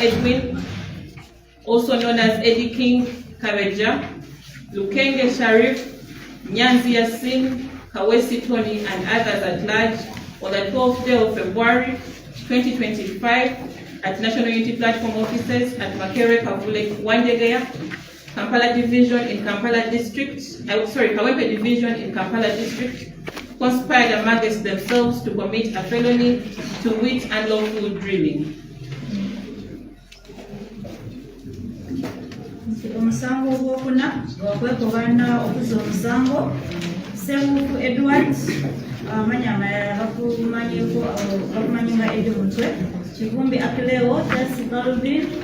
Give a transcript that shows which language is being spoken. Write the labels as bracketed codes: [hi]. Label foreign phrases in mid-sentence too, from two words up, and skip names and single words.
[en] Edwin, also known as Eddie King Kareja, Lukenge Sharif, Nyanzi Yasin, Kawesi Tony, and others at large on the 12th day of February 2025 at National Unity Platform offices at Makere Kavule Wandegeya, Kampala Division in Kampala District, Kawempe Division in Kampala District, conspired amongst themselves to commit a felony, to wit unlawful drilling. [lg] Omusango ogwokuna gwakwekobaana okuza omusango Sebufu Edward amanya amalala bakumanyi nga Eddie Mutwe, Kivumbi Akileo, Tasi Calvin